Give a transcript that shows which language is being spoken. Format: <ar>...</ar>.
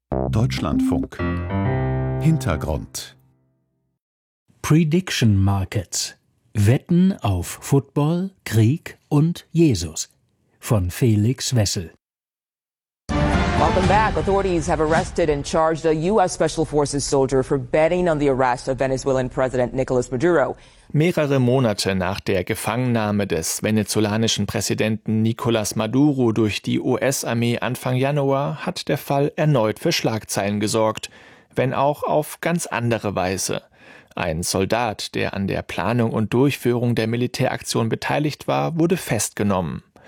<de>Deutschlandfunk. Hintergrund. Prediction Markets. Wetten auf Football, Krieg und Jesus. Von Felix Wessel.</de> <en>Welcome back. Authorities have arrested and charged a U.S. Special Forces soldier for betting on the arrest of Venezuelan President Nicolas Maduro.</en> <de>Mehrere Monate nach der Gefangennahme des venezolanischen Präsidenten Nicolas Maduro durch die US-Armee Anfang Januar hat der Fall erneut für Schlagzeilen gesorgt, wenn auch auf ganz andere Weise. Ein Soldat, der an der Planung und Durchführung der Militäraktion beteiligt war, wurde festgenommen.</de>